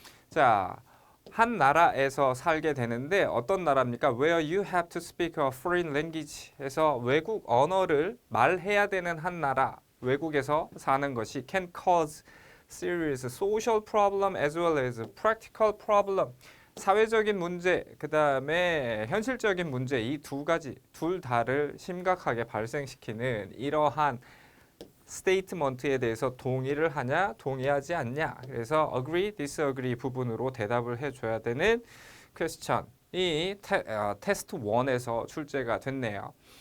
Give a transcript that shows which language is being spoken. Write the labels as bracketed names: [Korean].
[Korean] 자, 한 나라에서 살게 되는데 어떤 나라입니까? [English] Where you have to speak a foreign language [Korean] 해서 외국 언어를 말해야 되는 한 나라, 외국에서 사는 것이 [English] can cause serious social problem as well as practical problem. [Korean] 사회적인 문제, 그 다음에 현실적인 문제 이 두 가지, 둘 다를 심각하게 발생시키는 이러한 스테이트먼트에 대해서 동의를 하냐, 동의하지 않냐. 그래서 [English] agree, disagree [Korean] 부분으로 대답을 해줘야 되는 퀘스천이 테스트 1에서 출제가 됐네요.